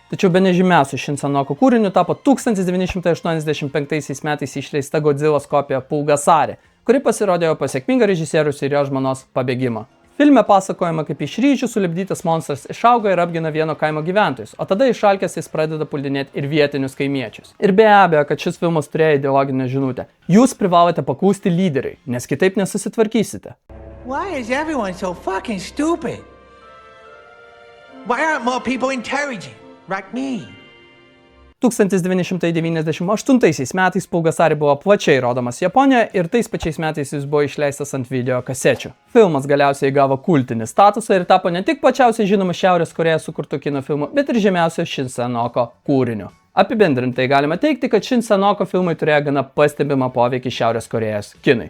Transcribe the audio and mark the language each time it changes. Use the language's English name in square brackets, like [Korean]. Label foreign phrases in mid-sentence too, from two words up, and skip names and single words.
[Lithuanian] Tačiau bene žymiausiu Shin Sen-oko kūriniu tapo 1985 metais išleista Godzillos kopija Pulgasari, kuri pasirodė po sėkmingo režisieriaus ir jo žmonos pabėgimo. Filme pasakojama, kaip iš ryžių sulipdytas monstras išauga ir apgina vieno kaimo gyventojus, o tada išalkęs jis pradeda puldinėti ir vietinius kaimiečius. Ir be abejo, kad šis filmas turėjo ideologinę žinutę. Jūs privalote paklusti lyderiui, nes kitaip nesusitvarkysite. [English] Why is everyone so fucking stupid? Why aren't more people intelligent, like me? [Lithuanian] 1998 metais Pulgasari buvo plačiai rodomas Japonijoje ir tais pačiais metais jis buvo išleistas ant video kasečių. Filmas galiausiai gavo kultinį statusą ir tapo ne tik plačiausiai žinomu Šiaurės Korėjoje sukurtu kino filmu, bet ir žymiausiu Shin Sen-oko kūriniu. Apibendrintai galima teigti, kad Shin Sen-oko filmai turėjo gana pastebimą poveikį Šiaurės Korėjos kinui.